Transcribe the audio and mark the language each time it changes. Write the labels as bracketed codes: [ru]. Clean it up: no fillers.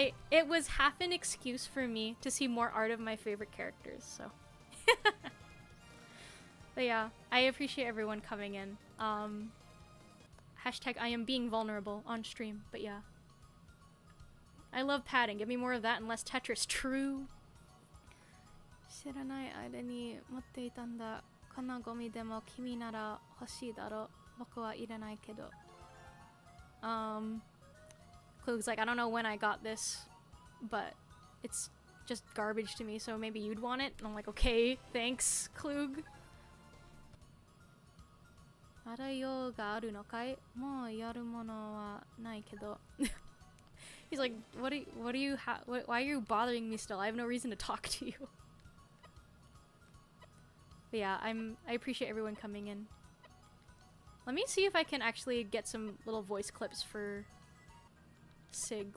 [en] It was half an excuse for me to see more art of my favorite characters, so. But yeah, I appreciate everyone coming in. Hashtag I am being vulnerable on stream, but yeah. I love padding. Give me more of that and less Tetris. True. [ja] 知らない間に持っていたんだ。このゴミでも君なら欲しいだろう。僕はいらないけど。 [en] Klug's like, I don't know when I got this, but it's just garbage to me, so maybe you'd want it? And I'm like, okay, thanks, Klug. [ja] あらようがあるのかい?もうやるものはないけど。 [en] He's like, why are you bothering me still? I have no reason to talk to you. But yeah, I appreciate everyone coming in. Let me see if I can actually get some little voice clips for Sig.